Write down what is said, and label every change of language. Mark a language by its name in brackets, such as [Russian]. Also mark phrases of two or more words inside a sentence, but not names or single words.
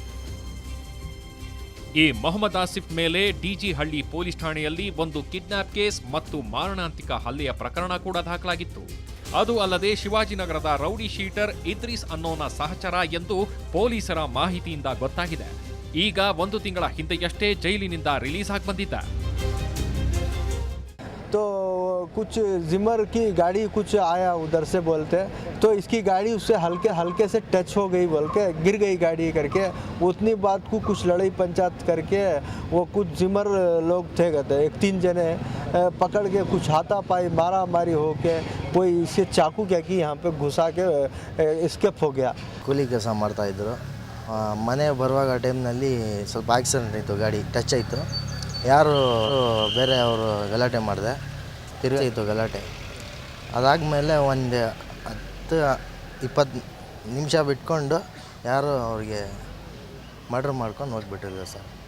[Kannada] ಈ ಮೊಹಮ್ಮದ್ ಆಸಿಫ್ ಮೇಲೆ ಡಿಜಿ ಹಳ್ಳಿ ಪೊಲೀಸ್ ಠಾಣೆಯಲ್ಲಿ ಒಂದು ಕಿಡ್ನಾಪ್ ಕೇಸ್ ಮತ್ತು ಮಾರಣಾಂತಿಕ ಹಲ್ಲೆಯ ಪ್ರಕರಣ ಕೂಡ ದಾಖಲಾಗಿತ್ತು. ಅದು ಅಲ್ಲದೆ ಶಿವಾಜಿನಗರದ ರೌಡಿ ಶೀಟರ್ ಇದ್ರೀಸ್ ಅನ್ನೋನ ಸಹಚರ ಎಂದು ಪೊಲೀಸರ ಮಾಹಿತಿಯಿಂದ ಗೊತ್ತಾಗಿದೆ. ಈಗ 1 ತಿಂಗಳ ಹಿಂದೆಯಷ್ಟೇ ಜೈಲಿನಿಂದ ರಿಲೀಸ್ ಆಗಿ ಬಂದಿದ್ದ. [Hindi] तो कुछ जिमर की गाड़ी कुछ आया उधर से बोलते, तो इसकी गाड़ी उससे हल्के हल्के से टच हो गई बोल के गिर गई गाड़ी करके, उतनी बात को कुछ लड़ाई पंचायत करके वो कुछ जिमर लोग थे कहते 1-3 जने पकड़ के कुछ हाथापाई मारा मारी हो के कोई इसे चाकू क्या कि यहाँ पे घुसा के एस्केप हो गया. [Kannada] ಕೂಲಿ ಕೆಲಸ ಮಾಡ್ತಾಯಿದ್ರು. ಮನೆ ಬರುವಾಗ ಟೈಮ್ನಲ್ಲಿ ಸ್ವಲ್ಪ ಆಕ್ಸಿಡೆಂಟ್ ಆಯಿತು, ಗಾಡಿ ಟಚ್ ಆಯಿತು. ಯಾರು ಬೇರೆ ಅವರು ಗಲಾಟೆ ಮಾಡಿದೆ, ತಿರುಗಾಯಿತು ಗಲಾಟೆ. ಅದಾದಮೇಲೆ ಒಂದು 10-20 ನಿಮಿಷ ಬಿಟ್ಕೊಂಡು ಯಾರು ಅವ್ರಿಗೆ ಮರ್ಡರ್ ಮಾಡ್ಕೊಂಡು ಹೋಗ್ಬಿಟ್ಟಿದ್ರು ಸರ್.